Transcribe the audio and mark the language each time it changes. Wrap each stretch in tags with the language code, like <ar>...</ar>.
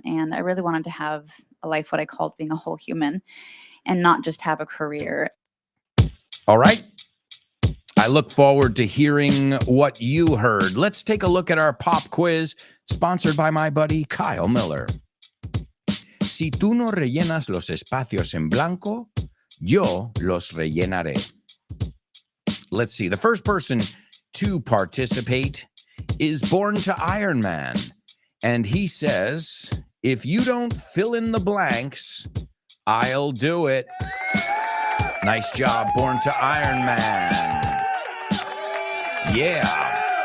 <en>And I really wanted to have a life, what I called being a whole human, and not just have a career. All right. I look forward to hearing what you heard. Let's take a look at our pop quiz, sponsored by my buddy Kyle Miller.</en> <es>Si tú no rellenas los espacios en blanco, yo los rellenaré.</es> <en>Let's see. The first person to participate is Born to Iron Man. And he says, if you don't fill in the blanks, I'll do it. Nice job, Born to Iron Man. Yeah.</en>